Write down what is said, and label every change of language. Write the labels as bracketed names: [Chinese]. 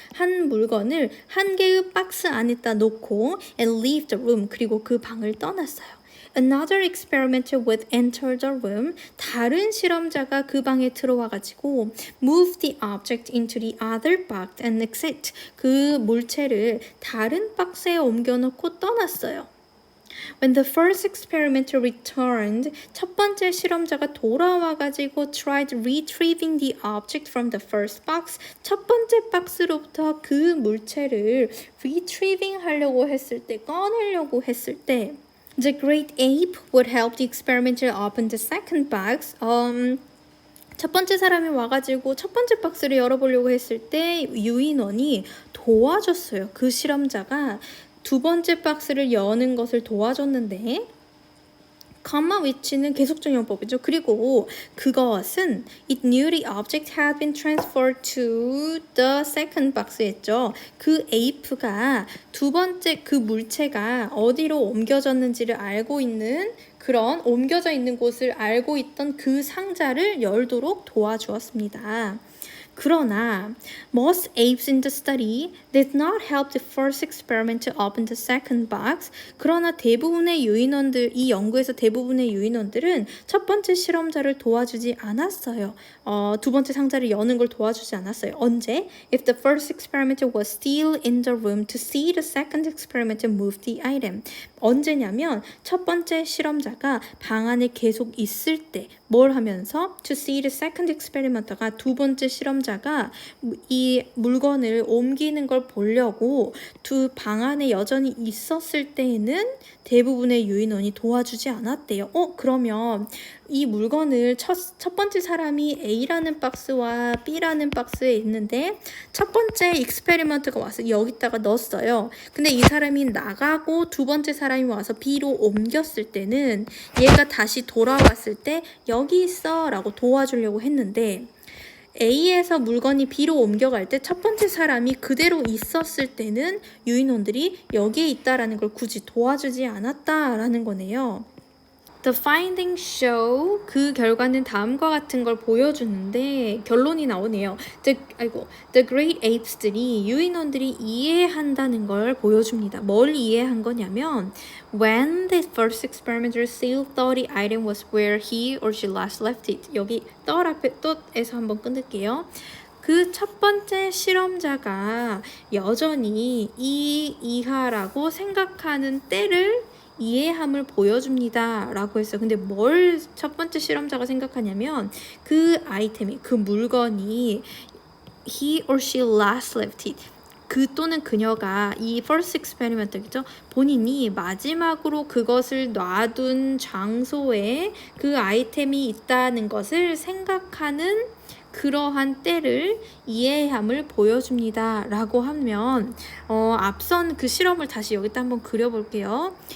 [Korean] 한 물건을 한 개의 박스 안에다 놓고 [English] and leave the room, [Korean] 그리고 그 방을 떠났어요. [English] Another experimenter would enter the room. [Korean] 다른 실험자가 그 방에 들어와가지고 [English] move the object into the other box and exit. [Korean] 그 물체를 다른 박스에 옮겨놓고 떠났어요. [English] When the first experimenter returned, [Korean] 첫 번째 실험자가 돌아와가지고 [English] tried retrieving the object from the first box, [Korean] 첫 번째 박스로부터 그 물체를 [English] retrieving [Korean] 하려고 했을 때, 꺼내려고 했을 때 [English] The great ape would help the experimenter open the second box. [Korean] 첫 번째 사람이 와가지고 첫 번째 박스를 열어보려고 했을 때 유인원이 도와줬어요. 그 실험자가 두 번째 박스를 여는 것을 도와줬는데 comma which는 계속적 용법이죠. 그리고 그것은 [English] it knew the object had been transferred to the second box였죠. [Korean] 그 ape가 두 번째 그 물체가 어디로 옮겨졌는지를 알고 있는 그런 옮겨져 있는 곳을 알고 있던 그 상자를 열도록 도와주었습니다. 그러나 [English] most apes in the study did not help the first experiment to open the second box. [Korean] 그러나 대부분의 유인원들, 이 연구에서 대부분의 유인원들은 첫 번째 실험자를 도와주지 않았어요. 두 번째 상자를 여는 걸 도와주지 않았어요. 언제? [English] If the first experimenter was still in the room to see the second experimenter move the item. [Korean] 언제냐면 첫 번째 실험자가 방 안에 계속 있을 때 뭘 하면서 [English] to see the second experimenter [Korean] 가 두 번째 실험자가 이 물건을 옮기는 걸 보려고 두 방 안에 여전히 있었을 때에는 대부분의 유인원이 도와주지 않았대요. 그러면 이 물건을 첫 번째 사람이 A라는 박스와 B라는 박스에 있는데 첫 번째 익스페리먼트가 와서 여기다가 넣었어요. 근데 이 사람이 나가고 두 번째 사람이 와서 B로 옮겼을 때는 얘가 다시 돌아왔을 때 여기 있어 라고 도와주려고 했는데 A에서 물건이 B로 옮겨갈 때 첫 번째 사람이 그대로 있었을 때는 유인원들이 여기에 있다라는 걸 굳이 도와주지 않았다라는 거네요. [English] The findings show, [Korean] 그 결과는 다음과 같은 걸 보여주는데 결론이 나오네요. The great apes들이 유인원들이 이해한다는 걸 보여줍니다. 뭘 이해한 거냐면 [English] when the first experimenter still thought the item was where he or she last left it. [Korean] 여기 thought 앞에 thought에서 한번 끊을게요. 그 첫 번째 실험자가 여전히 이하라고 생각하는 때를 이해함을 보여줍니다 라고 했어요. 근데 뭘 첫 번째 실험자가 생각하냐면 그 아이템이, 그 물건이 [English] he or she last left it, [Korean] 그 또는 그녀가, 이 first experiment겠죠, 본인이 마지막으로 그것을 놔둔 장소에 그 아이템이 있다는 것을 생각하는 그러한 때를 이해함을 보여줍니다 라고 하면 앞선 그 실험을 다시 여기다 한번 그려볼게요.